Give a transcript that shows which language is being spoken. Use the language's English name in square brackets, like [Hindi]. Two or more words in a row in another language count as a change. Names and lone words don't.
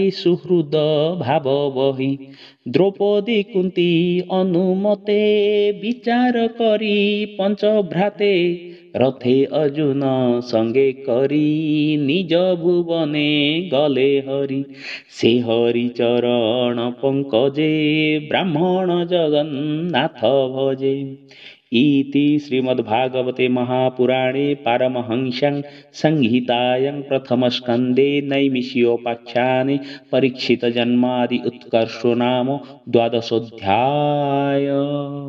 [Odia] ସୁହୃଦ ଭାବ ବହି ଦ୍ରୌପଦୀ କୁନ୍ତି ଅନୁମତେ ବିଚାର କରି ପଞ୍ଚଭ୍ରାତେ ରଥେ ଅର୍ଜୁନ ସଙ୍ଗେ କରି ନିଜ ଭୁବନେ ଗଲେ ହରି ସେ ହରି ଚରଣ ପଙ୍କଜେ ବ୍ରାହ୍ମଣ ଜଗନ୍ନାଥ ଭଜେ [Sanskrit] इति श्रीमद्भागवते महापुराणे पारमहंस्यां संहितायां प्रथमस्कन्धे नैमिषीयोपाख्याने परीक्षितजन्मादि उत्कर्षो नाम द्वादशोऽध्याय